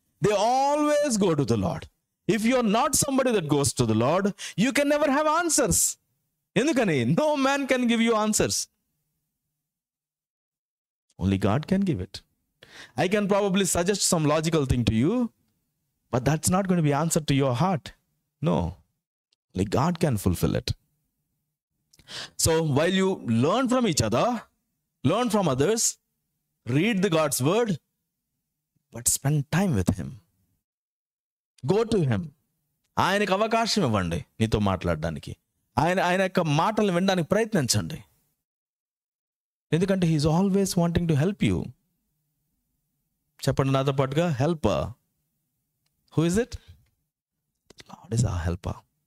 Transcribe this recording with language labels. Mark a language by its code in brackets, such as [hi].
[en] They always go to the lord. If you are not somebody that goes to the lord, you can never have answers. [te] ఎందుకని? [en] No man can give you answers. Only God can give it. I can probably suggest some logical thing to you, but that's not going to be answer to your heart. No, only God can fulfil it. So while you learn from each other, learn from others, read the God's word, but spend time with him. Go to him. [te] ఆయనకు అవకాశం ఇవ్వండి నీతో మాట్లాడడానికి. ఆయన యొక్క మాటలు వినడానికి ప్రయత్నించండి. ఎందుకంటే [en] He's always wanting to help you. [te] చెప్పండి నాతో పాటుగా, [en] Helper. Who is it? Lord is our helper.